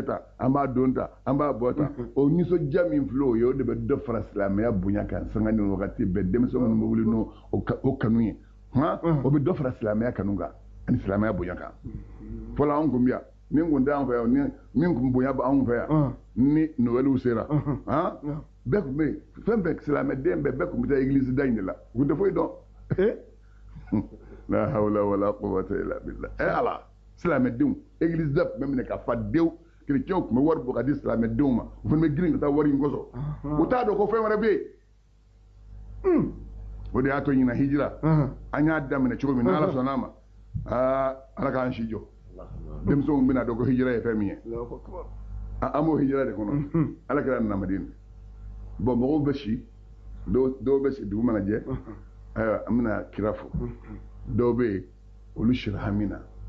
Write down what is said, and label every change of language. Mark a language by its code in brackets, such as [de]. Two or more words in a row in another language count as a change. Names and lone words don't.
[bm] tan an b'a don tan an b'a bɔ tan o nisɔndiya min filɛ o ye o de bɛ dɔ fara silamɛya bonya kan sanga ni wagati bɛɛ denmisɛnw minnu bɛ wuli n'o kanu ye o bɛ dɔ fara silamɛya kanu kan ani silamɛya bonya kan fɔlɔ anw kun bɛ yan min kun tɛ an fɛ yan min kun bonya bɛ anw fɛ yan ni nowɛliw sera bɛɛ kun bɛ yen fɛn bɛɛ silamɛden bɛɛ kun bɛ taa egilizi da in de la u kun tɛ foyi dɔn [ar] لا حول ولا قوة إلا بالله [bm] ala silamɛdenw église da tun bɛ minɛ ka fa dewu chrétiens tun bɛ wari bɔ ka di silamɛdenw ma u fana bɛ girin ka taa wari in kɔsɔn u t'a dɔn ko fɛn wɛrɛ bɛ yen o de y'a to ɲina hijira an y'a daminɛ cogo min n'ala sɔnn'a ma ala k'an si jɔ denmisɛnw bɛna dɔn ko hijira ye fɛn min ye an b'o hijira de kɔnɔ ala kɛra nana Madina bon mɔgɔw bɛ si dɔw bɛ si dugu mana jɛ ayiwa an bɛna kira fo dɔw bɛ yen olu sira hami na